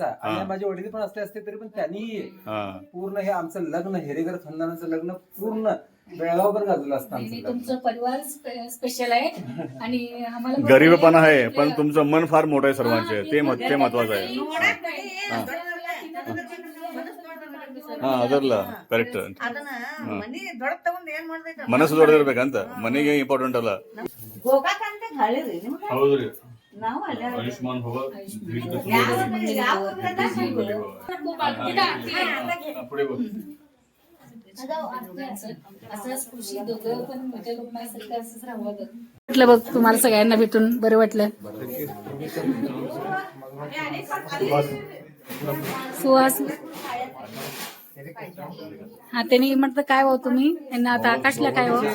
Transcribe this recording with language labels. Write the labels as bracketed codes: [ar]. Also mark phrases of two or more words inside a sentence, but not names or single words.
[mr] आणि माझे वडील पण असले असते तरी पण त्यांनी पूर्ण हे आमचं लग्न हेरेकर खानदानाचं लग्न पूर्ण बेळगावभर गाजवलं असतं आमचं नाही, लग्न. तुमचं परिवार स्पेशल आहे आणि आम्हाला गरीबपणा आहे पण तुमचं मन फार मोठं आहे सर्वांचे. ते महत्वाचं आहे. [kn] ಹಾ ಅದಲ್ಲ ಕರೆಕ್ಟ್. ಅದನ್ನ ಮನಿ ದೊಡ್ಡ ತಗೊಂಡ್ ಏನ್ ಮಾಡ್ಬೇಕು ಮನಸ್ಸು ದೊಡ್ಡದಿರ್ಬೇಕಂತ, ಮನೆಗೆ ಇಂಪಾರ್ಟೆಂಟ್ ಅಲ್ಲ. ಹೋಗಾಕಂತ ಹೇಳಿರಿ ನಿಮ್ಗೆ ಹೌದ್ರಿ, ನಾವು ಅಲ್ಲೇ ಆಯುಷ್ಮಾನ್ ಭವ [mr] वाटलं बघ तुम्हाला सगळ्यांना भेटून बरं वाटलं. सुहास हा त्यांनी म्हटलं काय हो तुम्ही यांना आता आकाशला काय हो